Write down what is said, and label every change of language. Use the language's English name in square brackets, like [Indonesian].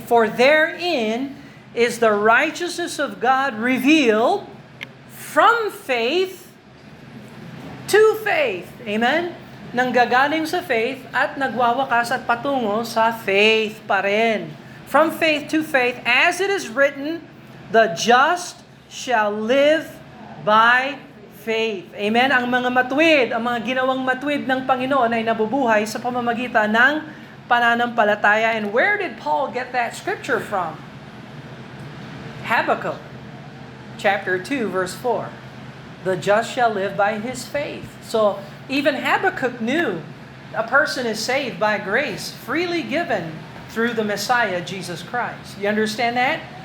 [English] For therein is the righteousness of God revealed from faith to faith. Amen? [Filipino] Nanggagaling sa faith at nagwawakas at patungo sa faith pa rin. [English] From faith to faith, as it is written, the just shall live by faith. Amen? [Filipino] Ang mga matuwid, ang mga ginawang matuwid ng Panginoon ay nabubuhay sa pamamagitan ng pananampalataya. [English] And where did Paul get that scripture from? Habakkuk, chapter 2, verse 4. The just shall live by his faith. So, even Habakkuk knew a person is saved by grace, freely given through the Messiah, Jesus Christ. You understand that?